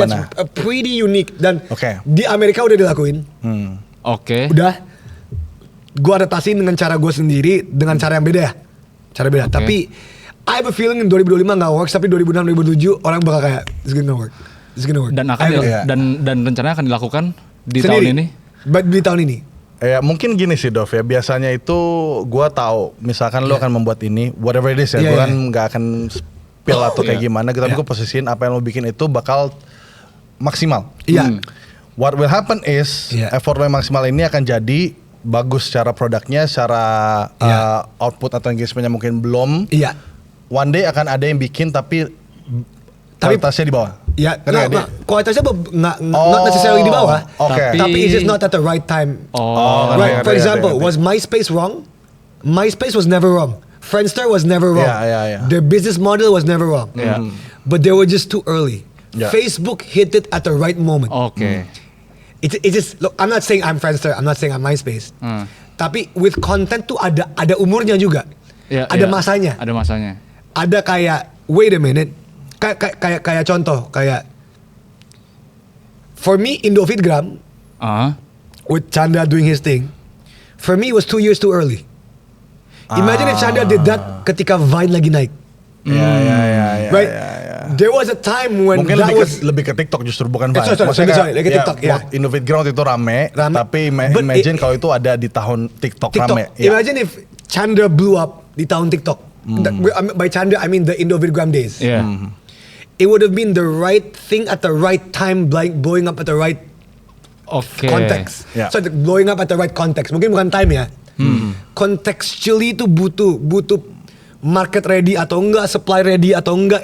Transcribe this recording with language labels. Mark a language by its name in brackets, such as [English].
[English] that's [Indonesian] gimana. [English] pretty unique dan [Indonesian] Oke. di Amerika udah dilakuin. Oke. Udah. Gue adaptasiin dengan cara gue sendiri dengan cara yang beda ya. Cara beda. Oke. Tapi [English] I have a feeling in 2025 [Indonesian] gak [English] works, [Indonesian] tapi 2026 2027 orang bakal kayak [English] it's gonna work. It's gonna work. [Indonesian] Dan akan [English] I know. [Indonesian] Iya. dan rencananya akan dilakukan di Sendiri. tahun ini. Di tahun ini. Ya mungkin gini sih Dov ya, biasanya itu gua tahu misalkan lo akan membuat ini [English] whatever it is [Indonesian] ya, Iya, gua kan nggak akan spill atau kayak Iya. gimana, tapi gua posisiin apa yang lo bikin itu bakal maksimal. Iya. [English] What will happen is [Indonesian] Iya. effort lo yang maksimal ini akan jadi bagus secara produknya, secara Iya. output atau engagementnya mungkin belum. Iya. [English] One day [Indonesian] akan ada yang bikin tapi kualitasnya di bawah. Ya, Ngerti nggak? kualitasnya [English] not necessarily [Indonesian] di bawah. Oke. Tapi [English] it's just not at the right time. Oh. [Indonesian] ngerti, [English] Right, for [Indonesian] ngerti, [English] example, [Indonesian] ngerti. [English] was MySpace wrong? MySpace was never wrong. Friendster was never wrong. Yeah. Their business model was never wrong. Yeah. But they were just too early. Yeah. Facebook hit it at the right moment. [Indonesian] Oke. [English] It just look. I'm not saying I'm Friendster. I'm not saying I'm MySpace. [Indonesian] Tapi [English] with content [Indonesian] tuh ada umurnya juga. Iya, Ada iya. masanya. Ada masanya. Ada kayak [English] wait a minute. [Indonesian] Kayak contoh kayak [English] for me [Indonesian] Indofitgram Ah. [English] with Chandra doing his thing, for me it was 2 years too early. Imagine if Chandra did that [Indonesian] ketika Vine lagi naik. Ya. [English] Right? There was a time when [Indonesian] Mungkin [English] that [Indonesian] lebih ke TikTok justru bukan Vine. [English] Sorry, [Indonesian] Maksudnya sorry, lebih ke TikTok, ya. Innovate Ground itu rame. Tapi [English] But [Indonesian] imagine kalau itu ada di tahun TikTok, rame. Ya. [English] Imagine if Chandra blew up [Indonesian] di tahun TikTok. [English] By Chandra I mean the Indofitgram days. [Indonesian] Iya. [English] It would have been the right thing at the right time, blowing up at the right [Indonesian] Oke. [English] context. Yeah. So blowing up at the right context. [Indonesian] Mungkin bukan time ya. Contextually itu butuh market ready atau enggak, supply ready atau enggak.